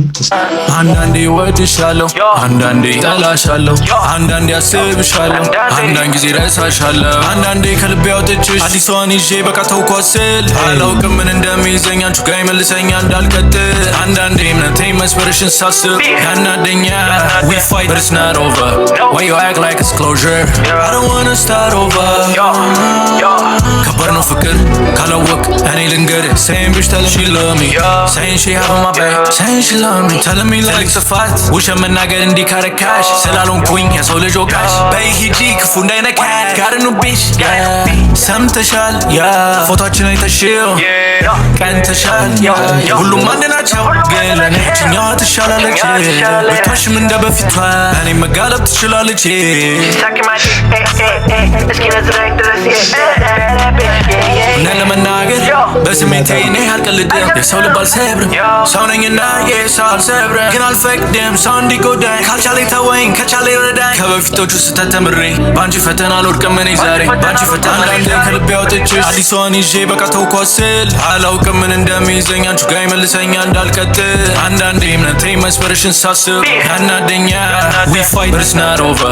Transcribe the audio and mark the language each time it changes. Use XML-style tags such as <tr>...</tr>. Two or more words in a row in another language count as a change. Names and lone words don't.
<am>አንዳንዴ ወድሻለሁ አንዳንዴ ጠላሻለሁ አንዳንዴ አስብሻለሁ አንዳንድ ጊዜ ረሳሻለሁ አንዳንዴ ከልቤ አውጥቼሽ አዲሷን ይዤ በቃ ተውኳት ስል አላውቅም ምን እንደሚይዘኝ አንቺ ጋር ይመልሰኛል እንዳልቀጥል አንዳንዴ እምነቴ መስበርሽን ሳስብ ያናደኛል</am> <en>we fight but it's not over why you act like it's closure I don't wanna start</en> <am>over ከባድ ነው ፍቅር ካላወቅ እኔ ልንገርህ</am> <en>saying bitch tell she love me saying she have my back saying she love me telling me like a fight</en> <am>ውሸት መናገር እንዲካረካሽ ስላልሆንኩኝ የሰው ልጅ ወቃሽ በይ ሂጂ ክፉ እንዳይነካሽ</am> <en>got a new bitch</en> <am>ሰምተሻል ፎቶአችን አይተሽው ቀንተሻል ሁሉም አንድ ናቸው ግን ለኔ እችኛዋ ትሻላለች ብታሽም እንደ በፊቷ እኔ መጋለብ ትችላለች እውነት ለመናገር በስሜቴ እኔ አልቀልድም የሰው ልብ አልሰብርም ሰው ነኝና የሰው አልሰብርም ግን አልፈቅድም ሰው እንዲጎዳኝ ካልቻለ ተወኝ ከቻለ ይረዳኝ ከበፊቶቹ ስህተት ተምሬ በአንቺ ፈተና አልወድቅም እኔ ዛሬ በአንቺ ፈተና አንዳንዴ ከልቤ አውጥቼሽ አዲሷን ይዤ በቃ ተውኳት ስል አላውቅም ምን እንደሚይዘኝ አንቺ ጋር ይመልሰኛል እንዳልቀጥል አንዳንዴ እምነቴ መስበርሽን ሳስብ ያናደኛል</am> <en>we fight but it's not over</en>